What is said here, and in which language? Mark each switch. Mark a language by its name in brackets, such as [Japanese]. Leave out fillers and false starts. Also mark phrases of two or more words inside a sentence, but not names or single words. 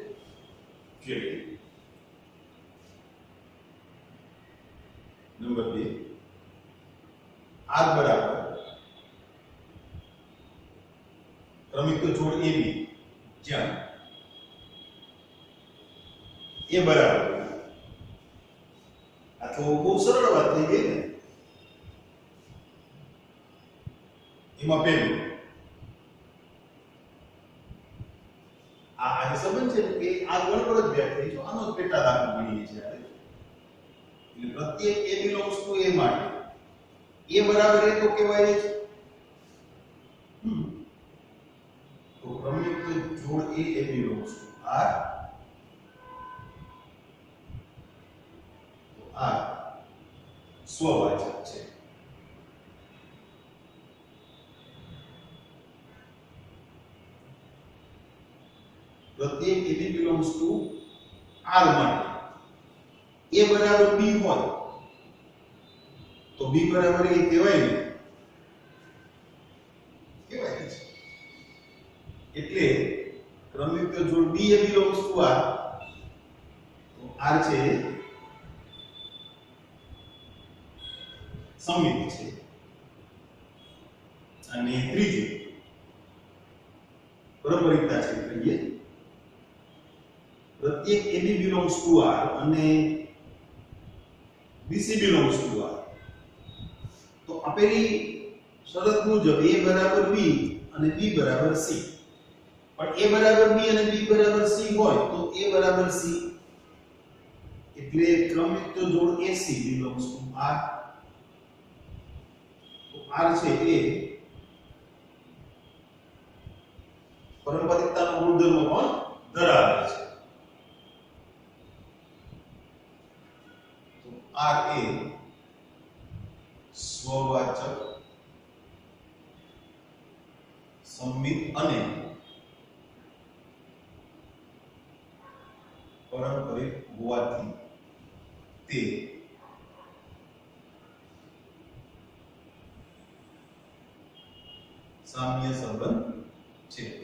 [Gujarati] જોઈએ નંબર 2, R બરાબર ક્રમિક જોડ AB, જ્યાં A બરાબર, આ તો બહુ સરળ વાત થઈ ગઈ ને. એમાં પહેલું આ સંબંધ છે કે આ ગણતરી જ વ્યાખ્યાયિત છે, આનો જ પેટા દાખલો ગણીએ છીએ. એટલે પ્રત્યેક a [English] belongs to [Gujarati] a માટે a બરાબર a તો કહેવાય છે. તો ક્રમિક જોડ a [English] belongs to [Gujarati] R, તો R સ્વવાચક છે. પ્રત્યેક a [English] belongs to [Gujarati] R માટે a બરાબર b હોય તો b બરાબર a કહેવાય ને, કહેવાય છે. એટલે ક્રમિક જોડ b [English] belongs to [Gujarati] R, તો R છે સંમિત છે. અને ત્રીજું પારંપરિકતા છે, કહીએ પ્રત્યેક AB [English] belongs to [Gujarati] R અને BC [English] belongs to [Gujarati] R. તો આપેલી શરત મુજબ A બરાબર B અને B બરાબર C, પણ A બરાબર B અને B બરાબર C હોય તો A બરાબર C, એટલે ક્રમિક જોડ AC [English] belongs to [Gujarati] R. તો R છે એ પારંપરિકતાનો ગુણધર્મ પણ ધરાવે છે. R એ સ્વવાચક, સંમિત અને પારંપરિક હોવાથી તે સામ્ય સંબંધ છે.